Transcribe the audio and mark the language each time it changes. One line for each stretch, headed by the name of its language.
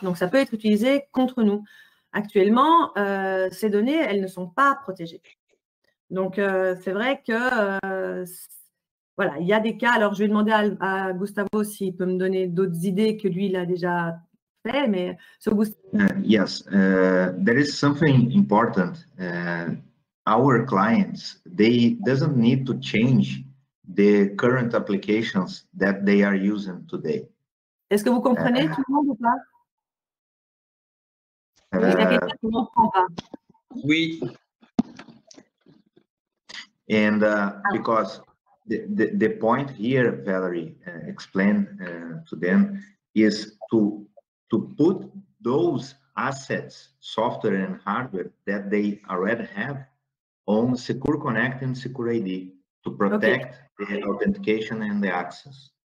French: Donc, ça peut être utilisé contre nous. Actuellement, ces données, elles ne sont pas protégées. Donc, c'est vrai que voilà, il y a des cas. Alors, je vais demander à Gustavo s'il peut me donner d'autres idées que lui, il a déjà fait. Mais
English: yes, there is something important. Our clients, they doesn't need to change the current applications that they are using today.
French: Est-ce que vous comprenez tout le monde ou pas? Il y a quelqu'un qui ne comprend pas. Oui.
English: And because the point here, Valerie explained to them, is to put those assets, software and hardware that they already have on Secure Connect and Secure ID to protect the authentication and the access.